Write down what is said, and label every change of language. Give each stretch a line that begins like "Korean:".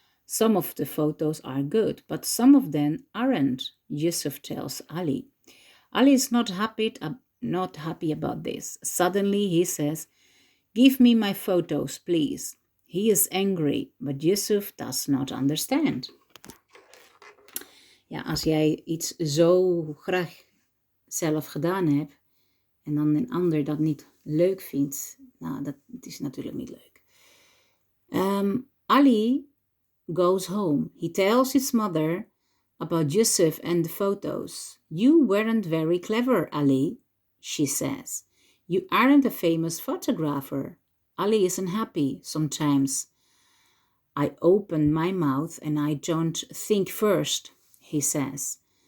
English: Some of the photos are good, but some of them aren't, Yusuf tells Ali. Ali is not happy about this. Suddenly he says, "Give me my photos, please." He is angry, but Yusuf does not understand.
Dutch: Ja, als jij iets zo graag zelf gedaan hebt en dan een ander dat niet leuk vindt, nou, dat is natuurlijk niet leuk.
English: Ali goes home. He tells his mother about Yusuf and the photos. "You weren't very clever, Ali," she says. "You aren't a famous photographer." Ali isn't happy sometimes. "I open my mouth and I don't think first," he says.